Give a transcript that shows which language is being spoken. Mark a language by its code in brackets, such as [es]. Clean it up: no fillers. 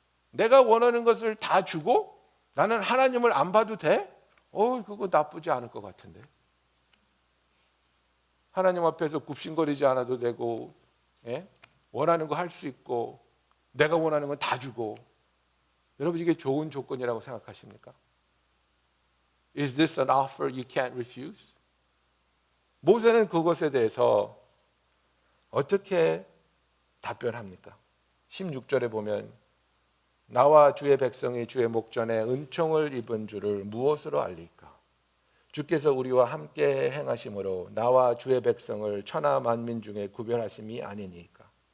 [ko] 내가 원하는 것을 다 주고 나는 하나님을 안 봐도 돼? 그거 나쁘지 않을 것 같은데. 하나님 앞에서 굽신거리지 않아도 되고, 원하는 거 할 수 있고, 내가 원하는 건 다 주고. 여러분, 이게 좋은 조건이라고 생각하십니까? [en] Is this an offer you can't refuse? [ko] 모세는 그것에 대해서 어떻게 답변합니까? 16절에 보면 나와 주의 백성이 주의 목전에 은총을 입은 줄을 무엇으로 알릴까? 주께서 우리와 함께 행하심으로 나와 주의 백성을 천하 만민 중에 구별하심이 아니니까.